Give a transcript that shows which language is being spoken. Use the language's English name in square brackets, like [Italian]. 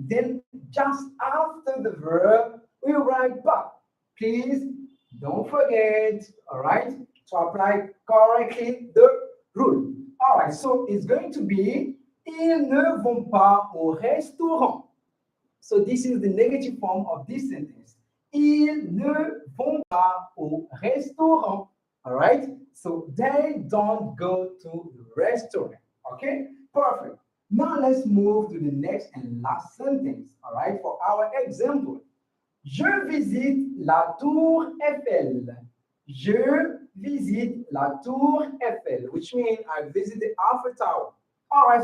[English] Then just after the verb, we write back. Please don't forget, all right, to apply correctly the rule. All right. So it's going to be [French] ils ne vont pas au restaurant. [English] So this is the negative form of this sentence. [French] Ils ne vont pas au restaurant. [English] All right. So they don't go to the restaurant. Okay. Perfect. Now let's move to the next and last sentence. All right. For our example, [French] je visite la tour Eiffel. Je visite la tour Eiffel, [English] which means I visit the Eiffel Tower. All right.